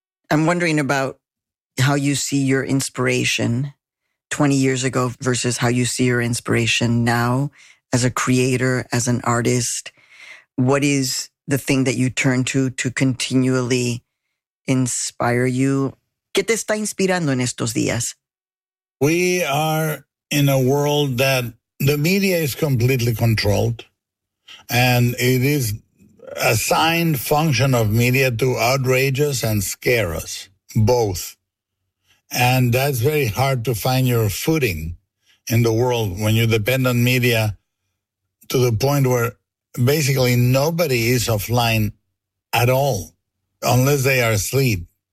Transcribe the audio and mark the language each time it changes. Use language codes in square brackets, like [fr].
[en] I'm wondering about how you see your inspiration 20 years ago versus how you see your inspiration now as a creator, as an artist. What is the thing that you turn to continually inspire you? [es] ¿Qué te está inspirando en estos días? [en] We are in a world that the media is completely controlled, and it is assigned function of media to outrage us and scare us, both. And that's very hard to find your footing in the world when you depend on media to the point where basically nobody is offline at all, unless they are asleep.